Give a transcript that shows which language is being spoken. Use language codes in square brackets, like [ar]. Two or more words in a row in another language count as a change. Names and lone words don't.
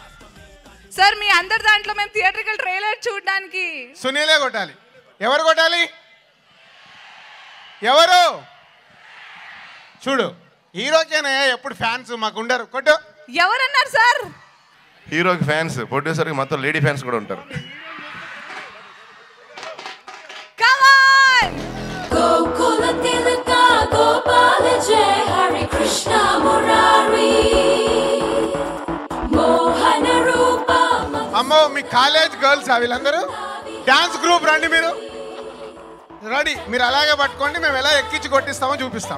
[te] సార్, మీ అందరి దాంట్లో మేము [en] theatrical trailer [te] చూడడానికి సునీలే కొట్టాలి. ఎవరు కొట్టాలి? ఎవరు? చూడు, హీరోకేనే ఎప్పుడు ఫ్యాన్స్, మాకు ఉండరు. కొట్టు. ఎవరన్నారు సార్? హీరోకి ఫ్యాన్స్, ప్రొడ్యూసర్కి మొత్తం [en] lady fans [te] కూడా ఉంటారు. [sa] गोकुल तिलक गोपाल जय हरे कृष्ण मुरारी मोहन रूप. [te] అమ్మో, మీ [en] college girls [te] వీళ్ళందరూ [en] dance group [te] రండి. మీరు రెడీ, మీరు అలాగే పట్టుకోండి, మేము ఎలా ఎక్కించి కొట్టిస్తామో చూపిస్తాం.